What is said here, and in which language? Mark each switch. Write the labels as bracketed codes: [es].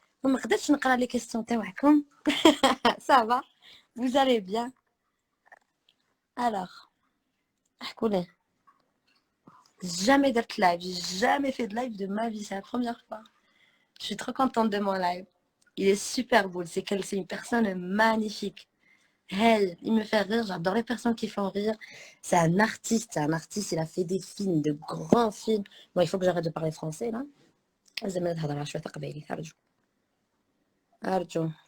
[ar] ما قدرتش نقرا لي كيستيون تاعكم. [fr] Ça va? Vous allez bien? Alors, [ar] احكوا لي. [fr] Jamais d'être live, j'ai jamais fait de live de ma vie, c'est la première fois. Je suis trop contente de mon live. Il est super beau, c'est une personne magnifique. Hey, il me fait rire, j'adore les personnes qui font rire. C'est un artiste, il a fait des films, de grands films. Bon, il faut que j'arrête de parler français là. [ar] زعما نهضر شويه قبايلي أرجو.